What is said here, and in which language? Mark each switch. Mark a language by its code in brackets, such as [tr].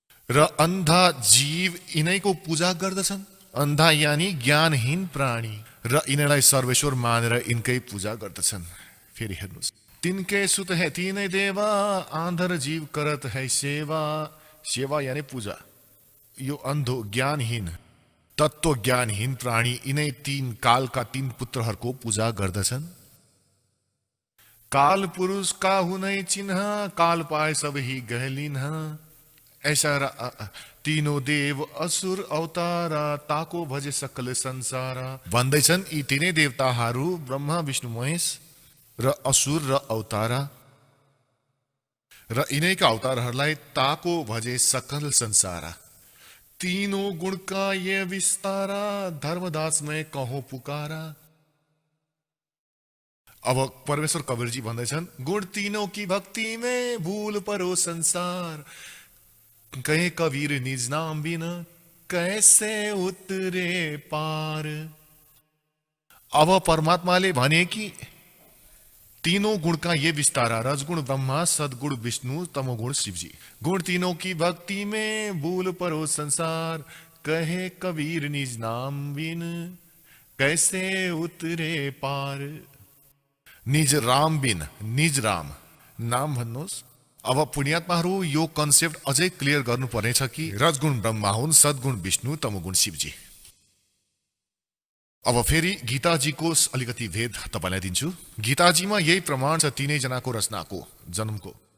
[ne] र अन्धा जीव यिनैको पूजा गर्दछन्। अन्धा यानी ज्ञानहीन प्राणी र यिनलाई सर्वेश्वर मानेर यिनकै पूजा गर्दछन्। फेरि हेर्नुहोस्, [hi] तिनके सुत है तीनै देवा आंधर जीव करत है सेवा। सेवा यानी पूजा। [ne] यो अन्धो ज्ञानहीन तत्व ज्ञानहीन प्राणी यिनै तीन कालका तीन पुत्रहरूको पूजा गर्दछन्। [hi] काल पुरुष का हुनै चिन्ह काल पाए सब ही गहलिन्ह। ऐसा तीनों देव असुर अवतारा ताको भजे सकल संसारा। [ne] भन्दैछन् यी तीनै देवताहरू ब्रह्मा विष्णु महेश र असुर र अवतारा र यिनैका अवतारहरूलाई [hi] ताको भजे सकल संसारा। तीनों गुण का ये विस्तारा धर्मदास में कहो पुकारा। [ne] अब परमेश्वर कबीरजी भन्दैछन् [hi] गुण तीनों की भक्ति में भूल परो संसार। कहे कबीर निज नाम बिना कैसे उतरे पार। [ne] अब परमात्माले भने कि [hi] तीनों गुण का ये विस्तारा [ne] रजगुण ब्रह्मा, सद्गुण विष्णु, तमोगुण शिवजी। [hi] गुण तीनों की भक्ति में भूल परो संसार। कहे कबीर निज नाम बिन कैसे उतरे पार। निज राम बिन, निज राम नाम भन्नुहोस्। [ne] अब पुण्यात्माहरू यो कन्सेप्ट अझै क्लियर गर्नु पर्नेछ कि रजगुण ब्रह्मा हुन्, सद्गुण विष्णु, तमोगुण शिवजी। अब फेरि गीताजीको अलिकति भेद तपाईलाई दिन्छु। गीताजीमा यही प्रमाण छ तीनै जनाको रचनाको जन्मको।